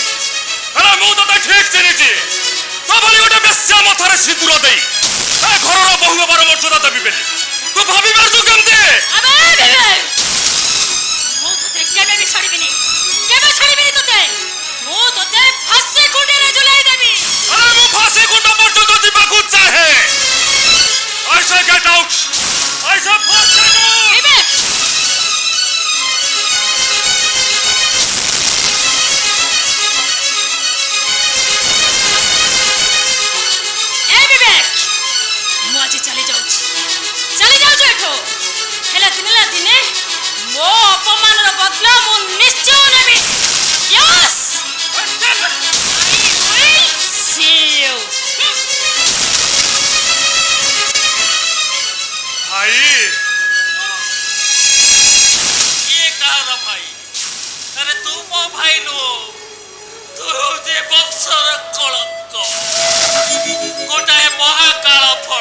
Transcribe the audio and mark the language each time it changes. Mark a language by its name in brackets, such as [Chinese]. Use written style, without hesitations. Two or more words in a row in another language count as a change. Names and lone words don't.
[Odia] ହେଲେ ମୁଁ ତତେ ଠିକ ଚିହ୍ନିଛି ତୋଭଳି ଗୋଟେ ବେଶ୍ୟା ମଥାରେ ସିନ୍ଦୁର ଦେଇ ଏ ଘରର ବୋହୂ ହେବାର ମର୍ଯ୍ୟାଦା ଦେବି ବୋଲି ତୁ ଭାବି ପାରୁଛୁ କେମିତି? ଆବେ ବିବେକ, ମୁଁ ତୋତେ କେବେ ବି ଛାଡ଼ିବିନି, କେବେ ଛାଡ଼ିବିନି ତୋତେ। ମୁଁ ତୋତେ ଫାଶୀ କୁଣ୍ଡିରେ ଝୁଲାଇ ଦେବି। ଆରେ ମୁଁ ଫାଶୀ କୁଣ୍ଡ ପର୍ଯ୍ୟନ୍ତ ଯିବାକୁ ଚାହେଁ। [English] I say get out! I say first get out! [Odia] ବିବେକ, ଏ ବିବେକ, ମୁଁ ଆଜି ଚାଲି ଯାଉଛି ଏଠୁ। ହେଲେ ଦିନେ ନା ଦିନେ ମୋ ଅପମାନର ବଦଲା ମୁଁ ନିଶ୍ଚୟ ନେବି। [English] Yes! See you. [Odia] ଭାଇ ଇଏ କାହାର ଭାଇ? ଆରେ ତୁ ମୋ ଭାଇ ନୁହଁ, ତୁ ହଉଛି ବଂଶର କଳଙ୍କ, ଗୋଟାଏ ମହାକାଳ ଫଳ।